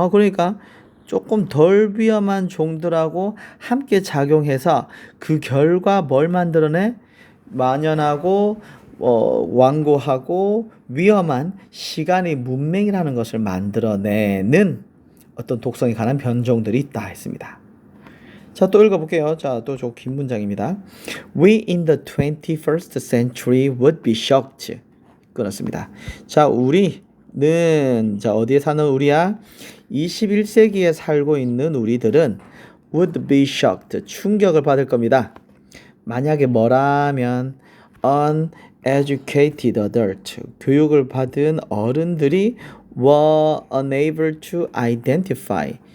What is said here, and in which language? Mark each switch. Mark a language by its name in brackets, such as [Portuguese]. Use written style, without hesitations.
[Korean] 그러니까 조금 덜 위험한 종들하고 함께 작용해서 그 결과 뭘 만들어내? 만연하고 완고하고 위험한 시간의 문맹이라는 것을 만들어내는 어떤 독성이 강한 변종들이 있다 했습니다. 자, 또 읽어볼게요. 자, 또 저 긴 문장입니다. [English] We in the 21st century would be shocked. [Korean] 끊었습니다. 자, 우리는 어디에 사는 우리야? 21세기에 살고 있는 우리들은 [English] would be shocked. [Korean] 충격을 받을 겁니다. 만약에 뭐라면 [English] uneducated adult. [Korean] 교육을 받은 어른들이 [English] were unable to identify.